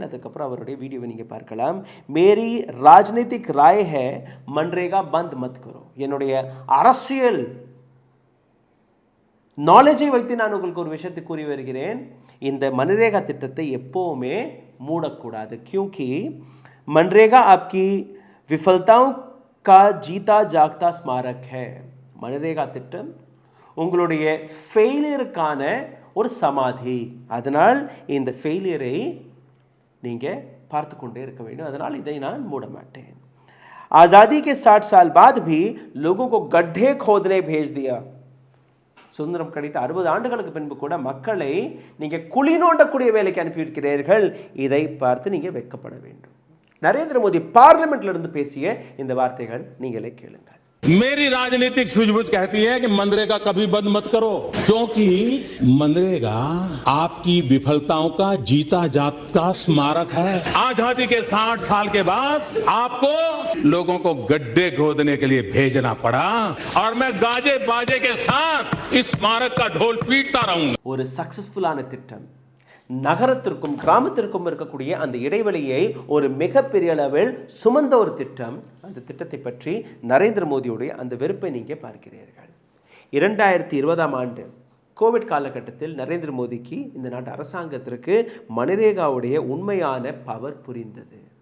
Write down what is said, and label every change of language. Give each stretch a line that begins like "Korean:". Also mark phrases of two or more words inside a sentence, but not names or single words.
Tamil: அதுக்கப்புறம் அவருடைய வீடியோவை நீங்கள் பார்க்கலாம்.
Hindi: मेरी राजनीतिक राय है मनरेगा बंद मत करो.
Tamil: என்னுடைய அரசியல் நாலேஜை வைத்து நான் உங்களுக்கு ஒரு விஷயத்தை கூறி வருகிறேன். இந்த மன்ரேகா திட்டத்தை எப்போவுமே மூடக்கூடாது.
Hindi: क्योंकि मनरेगा आपकी विफलताओं का जीता जागता स्मारक है.
Tamil: மன்ரேகா திட்டம் உங்களுடைய ஃபெயிலியருக்கான ஒரு சமாதி. அதனால் இந்த ஃபெயிலியரை நீங்கள் பார்த்து கொண்டே இருக்க வேண்டும். அதனால் இதை நான் மூட மாட்டேன்.
Hindi: आज़ादी के 60 साल बाद भी लोगों को गड्ढे खोदने भेज दिया.
Tamil: சுதந்திரம் கிடைத்த 60 ஆண்டுகளுக்கு பின்பு கூட மக்களை நீங்கள் குழி நோண்டக்கூடிய வேலைக்கு அனுப்பியிருக்கிறீர்கள். இதை பார்த்து நீங்கள் வெட்கப்பட வேண்டும். நரேந்திர மோடி பார்லிமெண்ட்ல இருந்து பேசிய இந்த வார்த்தைகள் நீங்களே கேளுங்கள்.
Hindi: मेरी राजनीतिक सूझबूझ कहती है कि मनरेगा कभी बंद मत करो, क्योंकि मनरेगा आपकी विफलताओं का जीता जागता स्मारक है. आजादी के 60 साल के बाद आपको लोगों को गड्ढे खोदने के लिए भेजना पड़ा और मैं गाजे बाजे के साथ इस स्मारक का ढोल पीटता रहूंगा.
Tamil: ஒரு சக்சஸ்ஃபுல்லான திட்டம், நகரத்திற்கும் கிராமத்திற்கும் இருக்கக்கூடிய அந்த இடைவெளியை ஒரு மிகப்பெரிய அளவில் சுமந்த ஒரு திட்டம். அந்த திட்டத்தை பற்றி நரேந்திர மோடியுடைய அந்த வெறுப்பை நீங்கள் பார்க்கிறீர்கள். 2020ஆம் ஆண்டு கோவிட் காலகட்டத்தில் நரேந்திர மோடிக்கு, இந்த நாட்டு அரசாங்கத்திற்கு மன்ரேகாவுடைய உண்மையான பவர் புரிந்தது.